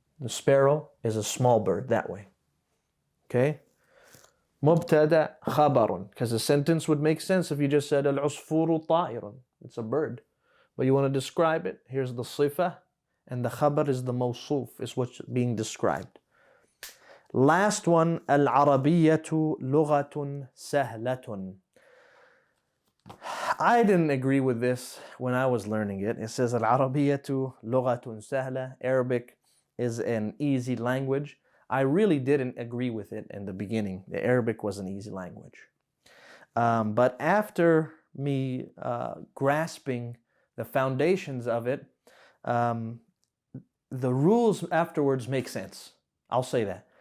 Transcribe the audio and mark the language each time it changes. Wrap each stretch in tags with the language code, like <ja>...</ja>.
<en>The sparrow is a small bird, that way. Okay?</en> <ar>مبتدأ خبر,</ar> <en>because the sentence would make sense if you just said</en> <ar>العصفور طائر.</ar> <en>It's a bird. But you want to describe it, here's the صفة, and the khabar is the mawsuf, is what's being described. Last one,</en> <ar>العربية لغة سهلة.</ar> <en>I didn't agree with this when I was learning it. It says</en> <ar>العربية لغة سهلة.</ar> <en>Arabic is an easy language. I really didn't agree with it in the beginning. The Arabic was an easy language. But after me grasping the foundations of it, the rules afterwards make sense. I'll say that.</en>